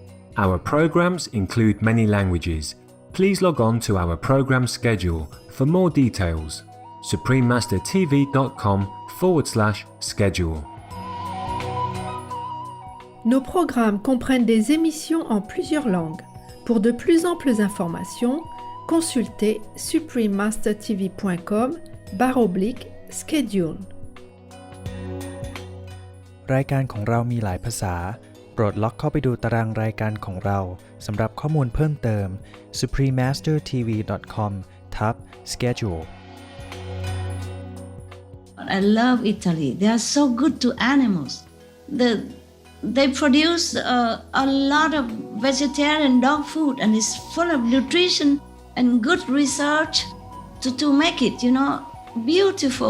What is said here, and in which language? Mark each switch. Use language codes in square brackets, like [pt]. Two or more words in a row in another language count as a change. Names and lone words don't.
[en] Our programs include many languages. Please log on to our program schedule for more details. suprememastertv.com/schedule. [fr] Nos programmes comprennent des émissions en plusieurs langues. Pour de plus amples informations, consultez suprememastertv.com/schedule [th] รายการของเรามีหลายภาษาโปรดล็อกเข้าไปดูตารางรายการของเราสำหรับข้อมูลเพิ่มเติม suprememastertv.com/schedule [en] I love Italy. They are so good to animals. They produce a lot of vegetarian dog food and it's full of nutrition and good research to make it, beautiful.